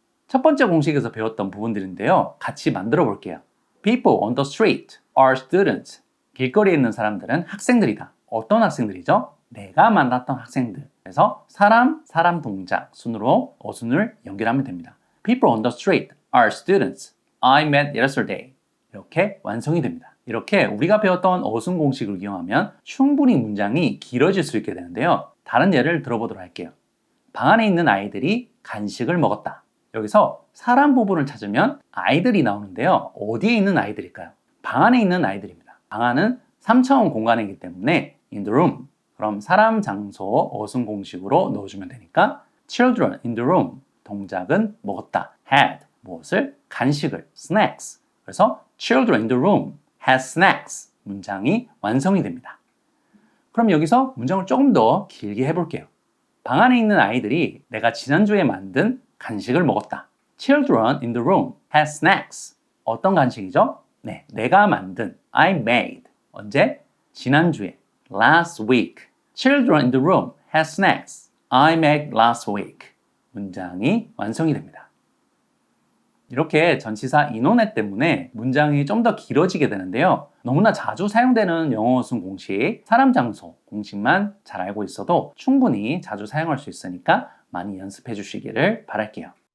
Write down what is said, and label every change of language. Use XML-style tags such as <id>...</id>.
<ko>첫 번째 공식에서 배웠던 부분들인데요. 같이 만들어 볼게요.</ko> <en>People on the street are students.</en> <ko>길거리에 있는 사람들은 학생들이다. 어떤 학생들이죠? 내가 만났던 학생들. 그래서 사람, 사람 동작 순으로 어순을 연결하면 됩니다.</ko> <en>People on the street are students I met yesterday.</en> <ko>이렇게 완성이 됩니다. 이렇게 우리가 배웠던 어순 공식을 이용하면 충분히 문장이 길어질 수 있게 되는데요. 다른 예를 들어보도록 할게요. 방 안에 있는 아이들이 간식을 먹었다. 여기서 사람 부분을 찾으면 아이들이 나오는데요. 어디에 있는 아이들일까요? 방 안에 있는 아이들입니다. 방 안은 3차원 공간이기 때문에</ko> <en>in the room.</en> <ko>그럼 사람, 장소, 어순 공식으로 넣어주면 되니까</ko> <en>children in the room.</en> <ko>동작은 먹었다. had. 무엇을? 간식을. snacks.</ko> <en>그래서 children in the room had snacks.</en> <ko>문장이 완성이 됩니다. 그럼 여기서 문장을 조금 더 길게 해볼게요. 방 안에 있는 아이들이 내가 지난주에 만든 간식을 먹었다.</ko> <en>Children in the room had snacks.</en> <ko>어떤 간식이죠? 네, 내가 만든</ko> <en>I made.</en> <ko>언제? 지난주에</ko> <en>last week. Children in the room had snacks. I made last week.</en> <ko>문장이 완성이 됩니다. 이렇게 전치사 인원해 때문에 문장이 좀 더 길어지게 되는데요. 너무나 자주 사용되는 영어 어순 공식, 사람, 장소 공식만 잘 알고 있어도 충분히 자주 사용할 수 있으니까 많이 연습해 주시기를 바랄게요.</ko>